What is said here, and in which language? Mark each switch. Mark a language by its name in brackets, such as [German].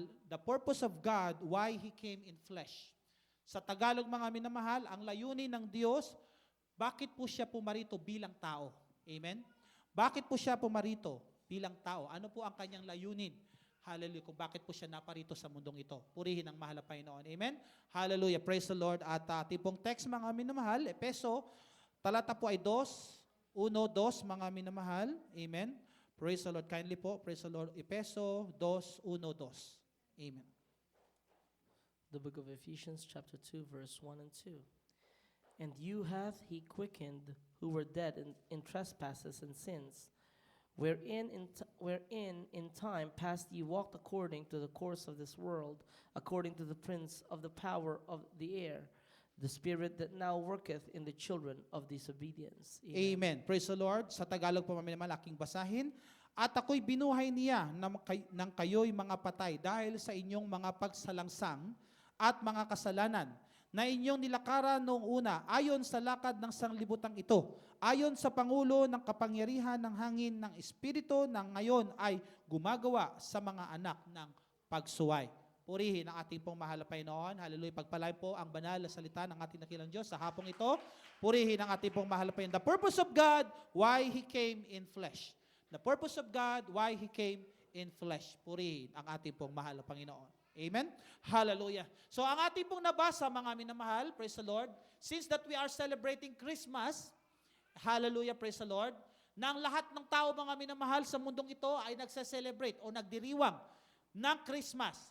[English] The purpose of God, why He came in flesh. [Filipino] Sa Tagalog mga minamahal, ang layunin ng Diyos, bakit po siya pumarito bilang tao? Amen? Bakit po siya pumarito bilang tao? Ano po ang kanyang layunin? Hallelujah. Kung bakit po siya naparito sa mundong ito. Purihin ang mahal na Panginoon. Amen? Hallelujah. [English] Praise the Lord. [Filipino] At tipong text mga minamahal, Epeso, talata po ay 2, 1, 2 mga minamahal. Amen? [English] Praise the Lord. [Filipino] Kindly po, praise the Lord. Epeso 2, 1, 2. Amen. [English] The book of Ephesians chapter 2 verse 1 and 2. And you hath he quickened who were dead in trespasses and sins, wherein in time past ye walked according to the course of this world, according to the prince of the power of the air, the spirit that now worketh in the children of disobedience. [Filipino] Amen. Praise the Lord. Sa Tagalog po malaking basahin. At ako'y binuhay niya nang kayo'y mga patay dahil sa inyong mga pagsalangsang at mga kasalanan na inyong nilakaran noong una ayon sa lakad ng sanglibutang ito, ayon sa pangulo ng kapangyarihan ng hangin ng Espiritu na ngayon ay gumagawa sa mga anak ng pagsuway. Purihin ang ating pong mahal na Panginoon. Hallelujah. Pagpalain po ang banal na salita ng ating dakilang Diyos sa hapong ito. Purihin ang ating pong mahal na Panginoon. [English] The purpose of God, why He came in flesh. The purpose of God, why He came in flesh. [Filipino] Purihin ang ating pong mahal na Panginoon. Amen? Hallelujah. So ang ating pong nabasa, mga minamahal, praise the Lord, [English] since that we are celebrating Christmas, [Filipino] hallelujah, praise the Lord, na ang lahat ng tao, mga minamahal, sa mundong ito ay nagse-celebrate o nagdiriwang ng Christmas.